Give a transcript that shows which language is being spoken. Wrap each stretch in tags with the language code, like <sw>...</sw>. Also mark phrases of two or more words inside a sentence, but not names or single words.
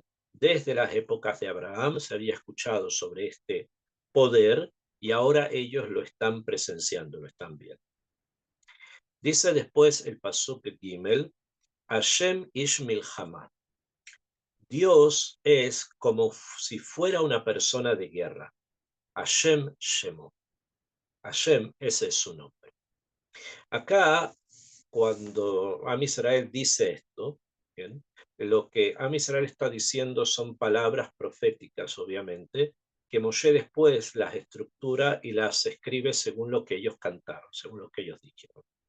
<es>Desde las épocas de Abraham se había escuchado sobre este poder y ahora ellos lo están presenciando, lo están viendo. Dice después el</es> <he>פסוק גימל ה׳ איש מלחמה.</he> <es>Dios es como si fuera una persona de guerra.</es> <he>ה׳ שמו ה,</he> <es>ese es su nombre. Acá, cuando</es> <he>עם ישראל</he> <es>dice esto, ¿bien? Lo que</es> <he>עם ישראל</he> <es>está diciendo son palabras proféticas, obviamente, que Moshe después las estructura y las escribe según lo que ellos cantaron, según lo que ellos dijeron.</es>